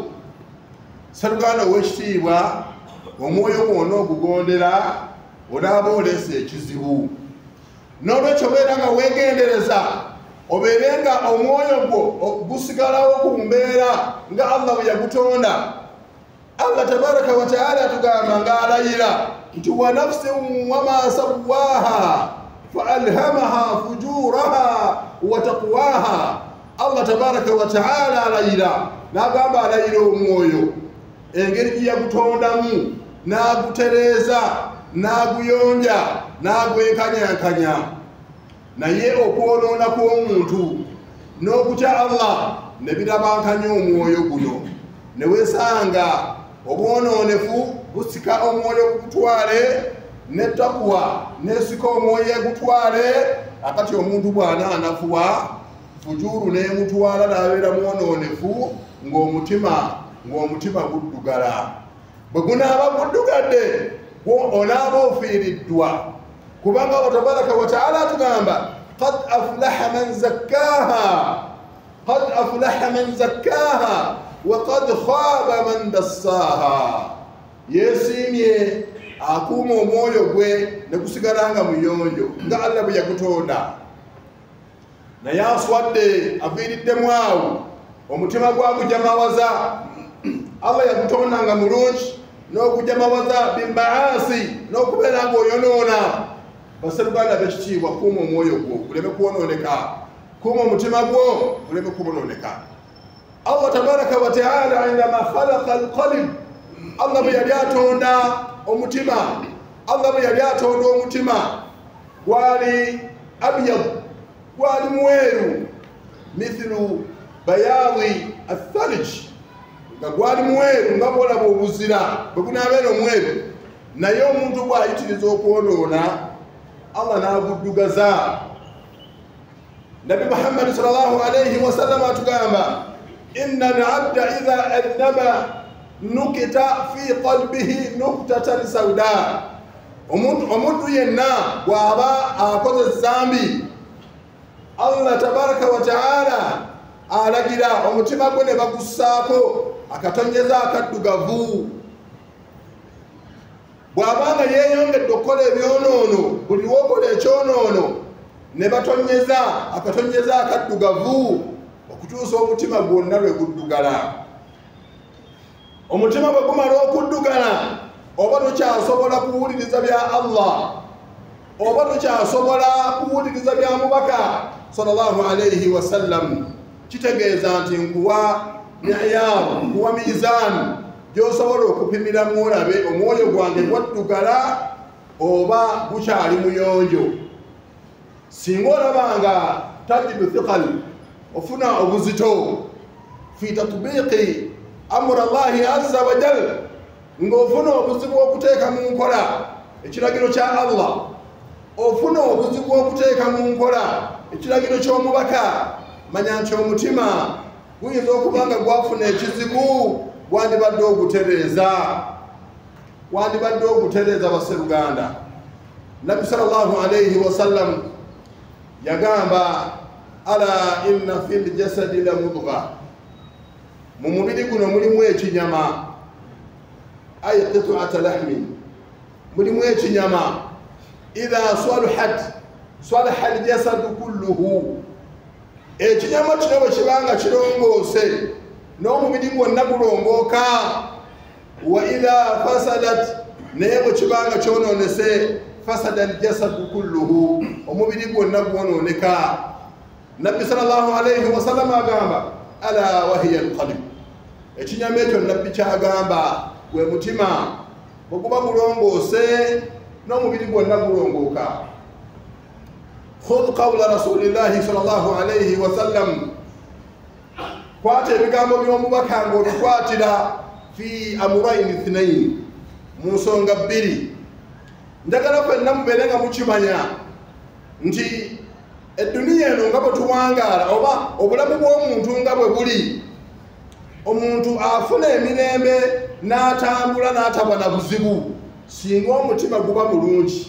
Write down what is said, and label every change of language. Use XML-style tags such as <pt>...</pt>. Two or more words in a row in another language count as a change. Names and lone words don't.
<lg>Sseruganda ow'ekitiibwa, omwoyo gwonna ogugondera onaaba oleese ekizibu. N'olwekyo obeera nga weegendereza, obeere nga omwoyo gwo gusigalawo ku mbeera nga Allah bwe yagutonda. Allah</lg> <ar>تبارك وتعالى</ar> <lg>atugamba ng'alayira nti</lg> <ar>ونفس وما سواها فألهمها فجورها وتقواها.</ar> <lg>Allah</lg> <ar>تبارك وتعالى</ar> <lg>alayira n'agamba alayira omwoyo engeri gye yagutondamu n'agutereeza n'aguyonja n'agwenkanyankanya, naye okwonoona kw'omuntu n'okutya Allah ne birabankanya omwoyo guno, ne weesanga obwonoonefu busika omwoyo gutwale, ne takwa nesika omwoyo egutwale. Akati omuntu bw'anaanafuwa fujuru n'emutwala n'abeera mwonoonefu ng'omutima guddugala. Bwe gunaaba guddugadde onaaba ofiiriddwa, kubanga Allah</lg> <ar>تبارك وتعالى</ar> <lg>atugamba</lg> <ar>قد أفلح من زكاها قد أفلح من زكاها وقد خاب من دساها.</ar> <lg>Yeesiimye akuuma omwoyo gwe ne gusigala nga muyonjo nga Allah bwe yagutonda, naye aswadde aviiriddemu awo omutima gwagujamawaza. Allah yagutonda nga mulungi n'okujamawaza bimbaasi n'okubeera ng'oyonoona. Basseruganda b'ekitiibwa, kuuma omwoyo gwo guleme kwonooneka, kuuma omutima gwo guleme kubonooneka. Allah</lg> <ar>تبارك وتعالى عندما خلق القلب,</ar> <lg>Allah bwe yali atonda omutima, Allah bwe yali atonda omutima gwali abyad, gwali mweru</lg> <ar>مثل بياض الثلج</ar> <lg>nga gwali mweru nga bwolaba obuzira bwe gunaabeera omweru naye omuntu bw'ayitiriza okwonoona Allah n'aguddugaza. Nabi Muhammad</lg> <ar>صلى الله عليه وسلم إن العبد إذا أذنب نكتت في قلبه نكتة سوداء.</ar> <lg>Omuntu yenna bw'aba akoze zambi Allah</lg> <ar>تبارك وتعالى</ar> <lg>alagira omutima gwe ne bagussaako akatonyeza akaddugavu. Bw'abanga yeeyongedde okukola ebyonoono buli lw'okola ekyonoono ne batonyeza akatonyeza akaddugavu okutuusa omutima gwonna lwe guddugala. Omutima bwe gumala okuddugala oba tukyasobola kuwuliriza bya Allah oba tukyasobola kuwuliriza bya mubaka</lg> <ar>صلى الله عليه وسلم,</ar> <lg>kitegeeza nti nkuwa miyaaru, nkuwa miizaani gy'osobola okupimiramu olabe omwoyo gwange gwaddugala oba gukyali muyonjo. Singa olabanga</lg> <ar>تجد ثقلا,</ar> <lg>ofuna obuzito</lg> <ar>في تطبيق أمر الله عز وجل,</ar> <lg>ng'ofuna obuzibu okuteeka mu nkola ekiragiro kya Allah, ofuna obuzibu okuteeka mu nkola ekiragiro ky'omubaka, manya nti omutima guyinza okuba nga gwafuna ekizibu, wandibadde ogutereeza basseruganda. Nabbi</lg> <ar>صلى الله عليه وسلم</ar> <lg>yagamba</lg> <ar>ألا إن في الجسد لمضغة,</ar> <lg>mu mubiri guno mulimu ekinyama,</lg> <ar>أي قطعة لحم,</ar> <lg>mulimu ekinyama,</lg> <ar>إذا صلح الجسد كله,</ar> <lg>ekinyama kino bwe kibanga kirongoose n'omubiri gwonna gulongooka.</lg> <ar>وإذا فسدت,</ar> <lg>naye bwe kibanga kyonoonese</lg> <ar>فسد الجسد كله,</ar> <lg>omubiri gwonna gwonooneka. Nabbi</lg> <ar>صلى الله عليه وسلم</ar> <lg>agamba</lg> <ar>ألا وهي القلب,</ar> <lg>ekinyama ekyo nabbi kyagamba gwe mutima, bwe guba gulongoose n'omubiri gwonna gulongooka.</lg> <ar>خذ قول رسول الله صلى الله عليه وسلم,</ar> <lg>kwata ebigambo by'omubaka ng'obikwatira</lg> <ar>في أمرين اثنين,</ar> <lg>mu nsonga bbiri. Njagala fenna mubeere nga mukimanya nti edduniya eno nga bwe tuwangaala oba obulamu bw'omuntu nga bwe buli, omuntu afuna emirembe n'atambula n'ataba na buzibu singa omutima guba mulungi.</lg>